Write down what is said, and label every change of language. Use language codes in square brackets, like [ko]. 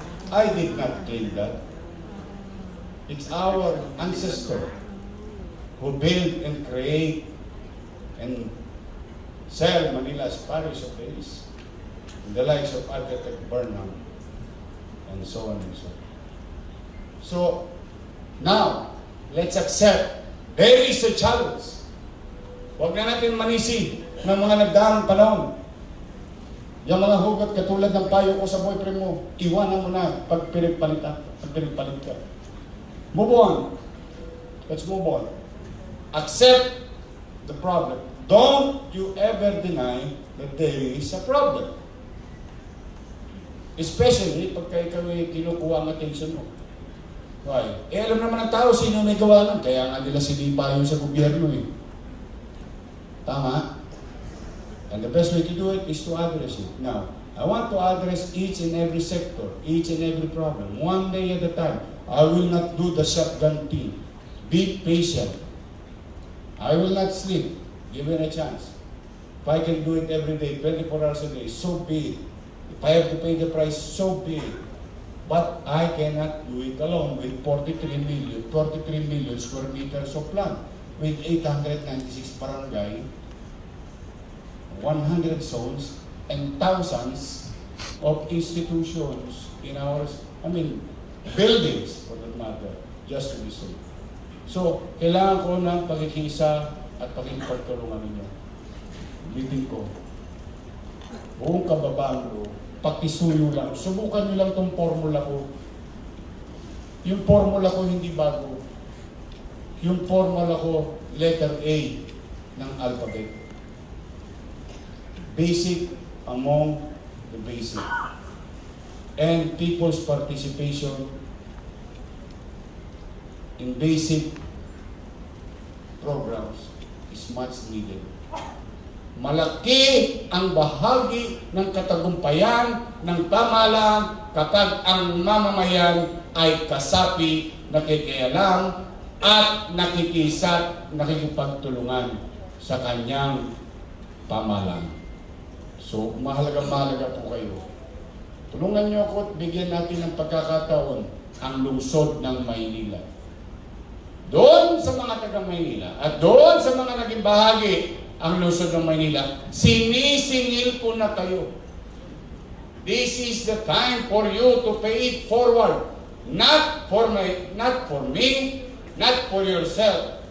[en] I did not claim that. It's our ancestor who built and create and sell Manila as Paris of the East. And the likes of architect Burnham and so on and so on. So now, let's accept there is a challenge. [tl] Huwag na natin manisi ng mga nagdaang panahon. Yung mga hugot katulad ng payo ko sa boyfriend mo, iwanan mo na pag pinagpalit ka. [en] Move on. Let's move on. Accept the problem. don't you ever deny that there is a problem. [tl] Especially pagka ikaw ay kinukuha ang attention mo. Why? Alam naman ng tao sino may gawa nun. Kaya nga nila sinipa yung sa gobyerno eh. Tama? [en] And the best way to do it is to address it. Now, I want to address each and every sector, each and every problem, one day at a time. I will not do the shotgun thing. Be patient. I will not sleep. Give it a chance. If I can do it every day, 24 hours a day, so be it. If I have to pay the price, so be it. But I cannot do it alone with 43 million square meters of land, with 896 barangay, 100 zones, and thousands of institutions in our, buildings for that matter, just to be safe. [tl] So, kailangan ko ng pagkikisa at pakikipagtulungan ninyo. Bitin ko, buong kababaan ko, pakisuyo lang. Subukan nyo lang itong formula ko. Yung formula ko hindi bago. Yung formula ko, letter A ng alphabet. [en] Basic among the basic. And people's participation in basic programs is much needed. [tl] Malaki ang bahagi ng katagumpayan ng pamahalaan kapag ang mamamayan ay kasapi, nakikialam at nakikipagtulungan sa kanyang pamahalaan. So, mahalaga po kayo. Tulungan niyo ako at bigyan natin ng pagkakataon ang lungsod ng Maynila. Doon sa mga taga-Maynila at doon sa mga naging bahagi ang lungsod ng Maynila, sinisingil ko na kayo. [en] This is the time for you to pay it forward. Not for me, not for yourself.